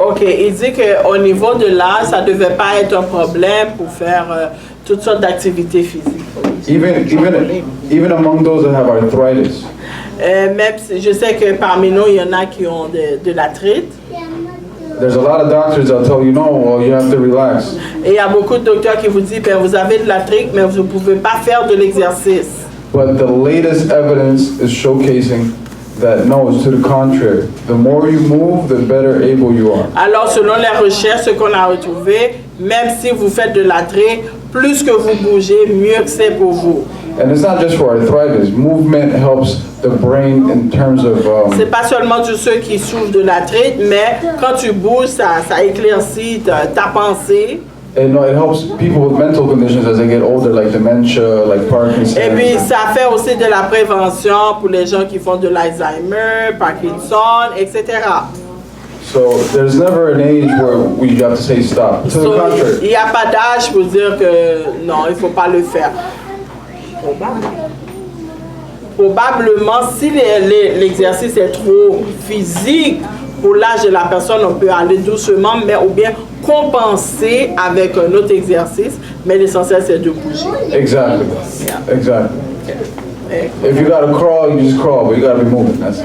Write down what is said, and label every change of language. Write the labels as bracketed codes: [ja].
[fr] Ok, il dit qu'au niveau de l'âge, ça ne devait pas être un problème pour faire toutes sortes d'activités physiques. [en] Even among those that have arthritis. [fr] Même si je sais que parmi nous, il y en a qui ont de l'arthrite. [en] There's a lot of doctors that'll tell you, no, well, you have to relax. [fr] Et il y a beaucoup de docteurs qui vous disent, ben, vous avez de l'arthrite, mais vous ne pouvez pas faire de l'exercice. [en] But the latest evidence is showcasing that no, it's to the contrary. The more you move, the better able you are. [fr] Alors, selon les recherches, ce qu'on a retrouvé, même si vous faites de l'arthrite, plus que vous bougez, mieux que c'est pour vous. [en] And it's not just for arthritis. Movement helps the brain in terms of. [fr] C'est pas seulement de ceux qui souffrent de l'arthrite, mais quand tu bouges, ça éclaircit ta pensée. [en] And it helps people with mental conditions as they get older, like dementia, like Parkinson's. [fr] Et puis ça fait aussi de la prévention pour les gens qui font de l'Alzheimer, Parkinson, etc. [en] So there's never an age where we have to say stop. To the contrary. [fr] Il n'y a pas d'âge pour dire que non, il ne faut pas le faire. Probablement, si l'exercice est trop physique pour l'âge de la personne, on peut aller doucement, mais ou bien compenser avec un autre exercice. Mais l'essentiel, c'est de bouger. [en] Exactly. Yeah. Exactly. If you gotta crawl, you just crawl, but you gotta be moving.